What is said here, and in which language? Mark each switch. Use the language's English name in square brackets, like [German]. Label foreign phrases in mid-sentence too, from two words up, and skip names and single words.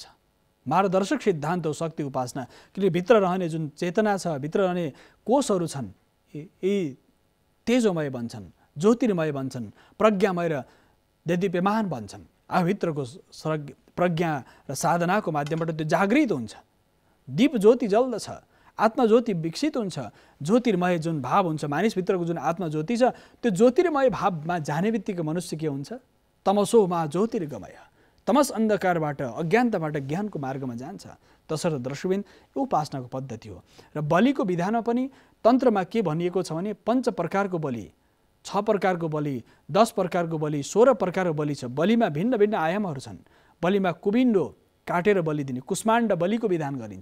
[Nepali] मार्गदर्शक सिद्धान्त हो शक्ति उपासना। किनकि भित्र रहने जुन चेतना छ, भित्र रहने कोषहरू छन्, यी तेजोमय बन्छन्, ज्योतिर्मय बन्छन्, प्रज्ञामय र देदीप्यमान बन्छन्। आफूभित्रको प्रज्ञा र साधनाको माध्यमबाट त्यो जागृत हुन्छ। दीप ज्योति जल्दछ, आत्मज्योति विकसित हुन्छ। ज्योतिर्मय जुन भाव हुन्छ मानिसभित्रको जुन आत्मज्योति छ, त्यो ज्योतिर्मय भावमा जाने बित्तिकै मनुष्य के हुन्छ? [Sanskrit] तमसोमा ज्योतिर्गमय, [Nepali] तमस अन्धकारबाट, अज्ञानताबाट ज्ञानको मार्गमा जान्छ। तसर्थ दर्शकबिन यो उपासनाको पद्धति हो। र बलिको विधानमा पनि तन्त्रमा के भनिएको छ भने 5 प्रकारको बलि, 6 प्रकारको बलि, 10 प्रकारको बलि, 16 प्रकारको बलि छ। बलिमा भिन्न भिन्न आयामहरू छन्। बलिमा कुबिन्डो काटेर बलि दिने, कुष्माण्ड बलिको विधान गरिन्छ।